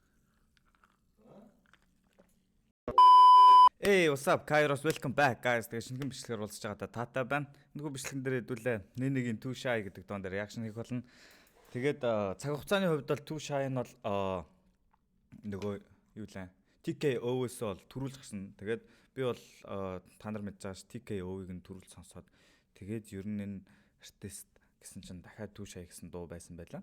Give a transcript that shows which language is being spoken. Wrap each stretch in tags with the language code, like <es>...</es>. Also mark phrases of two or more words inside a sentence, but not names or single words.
<en>Hey, what's up, Kairos? Welcome back, guys.</en> <mn>Тэгээ шинэхэн бичлэгээр уулзж байгаа таатай байна. Энэхүү бичлэгэн дээр хэдүүлээ нэг Too Shy гэдэг доон дээр реакшн хийх болно. Тэгээд цаг хугацааны хувьд бол Too Shy нь бол нөгөө юу лээ TKO-с бол төрүүлж гисэн. Тэгээд би бол та нар мэдж байгаа ш TKO-ыг нь төрүүлж сонсоод тэгээд ер нь энэ артист гэсэн чинь дахиад Too Shy гэсэн дуу байсан байлаа.</mn>